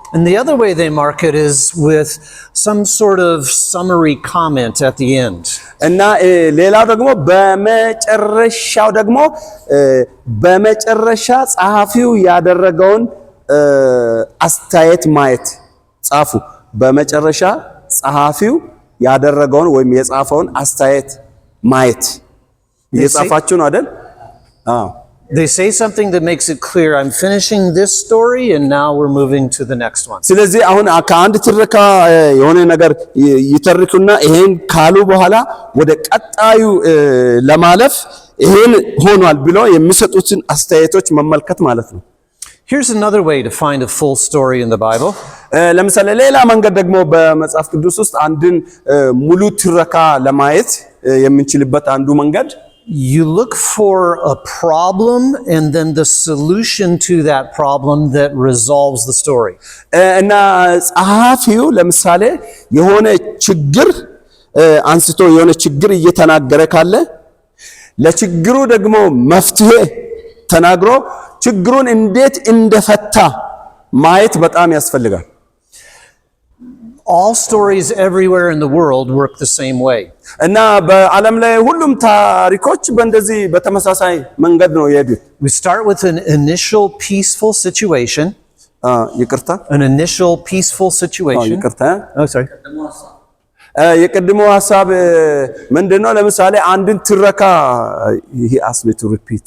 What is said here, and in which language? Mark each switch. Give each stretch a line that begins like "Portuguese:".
English: And the other way they mark it is with some sort of summary comment at the end.
Amharic: እና ሌላው ደግሞ በመጨረሻው ደግሞ በመጨረሻ ጸሐፊው ያደረገውን አስተያየት ማየት ጻፉ በመጨረሻ ጸሐፊው ያደረገውን ወይም የጻፈውን አስተያየት ማየት እየጻፋችሁ ነው አይደል? አዎ
English: They say something that makes it clear, I'm finishing this story and now we're moving to the next one.
Amharic: ስለዚህ አሁን ከአንድ ትረካ የሆነ ነገር ይተርኩና ይሄን ካሉ በኋላ ወደ ቀጣዩ ለማለፍ ይሄን ሆኗል ብሎ የሚሰጡትን አስተያየቶች መመልከት ማለት ነው።
English: Here's another way to find a full story in the Bible.
Amharic: ለምሳሌ ሌላ መንገድ ደግሞ በመጽሐፍ ቅዱስ ውስጥ አንድን ሙሉ ትረካ ለማየት የምንችልበት አንዱ መንገድ
English: You look for a problem and then the solution to that problem that resolves the story.
Amharic: እና ጸሐፊው ለምሳሌ የሆነ ችግር አንስቶ የሆነ ችግር እየተናገረ ካለ ለችግሩ ደግሞ መፍትሄ ተናግሮ ችግሩን እንዴት እንደፈታ ማየት በጣም ያስፈልጋል።
English: All stories everywhere in the world work the same way.
Amharic: እና በዓለም ላይ ሁሉም ታሪኮች በእንደዚህ በተመሳሳይ መንገድ ነው የሄዱት።
English: We start with an initial peaceful situation.
Amharic: ይቅርታ
English: An initial peaceful situation.
Amharic: ይቅርታ
English: Oh, sorry.
Amharic: የቀድሞ ሐሳብ ምንድነው? ለምሳሌ አንድን ትረካ
English: he asked me to repeat.